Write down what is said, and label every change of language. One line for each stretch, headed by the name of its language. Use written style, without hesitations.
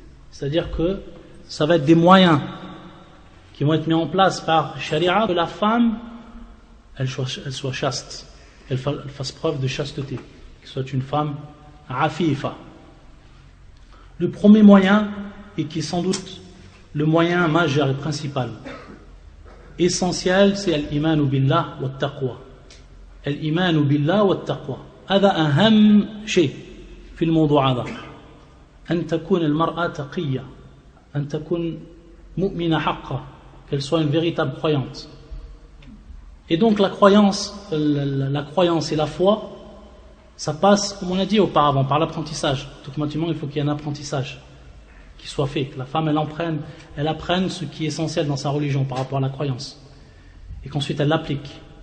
French: C'est-à-dire que ça va être des moyens qui vont être mis en place par Sharia, que la femme, elle soit chaste, elle fasse preuve de chasteté, qu'elle soit une femme afifa. Le premier moyen, et qui est sans doute le moyen majeur et principal, essentiel, c'est
Arabic: al-imanu billah wa taqwa. Al-imanu billah wa taqwa. هذا أهم شيء في الموضوع هذا. أن تكون المرأة تقية، أن تكون مؤمنة حقا,
French: qu'elle soit une véritable croyante. Et donc la croyance et la foi, ça passe, comme on a dit auparavant, par l'apprentissage. Automatiquement, il faut qu'il y ait un apprentissage qui soit fait, que la femme elle apprenne ce qui est essentiel dans sa religion par rapport à la croyance, et qu'ensuite elle l'applique.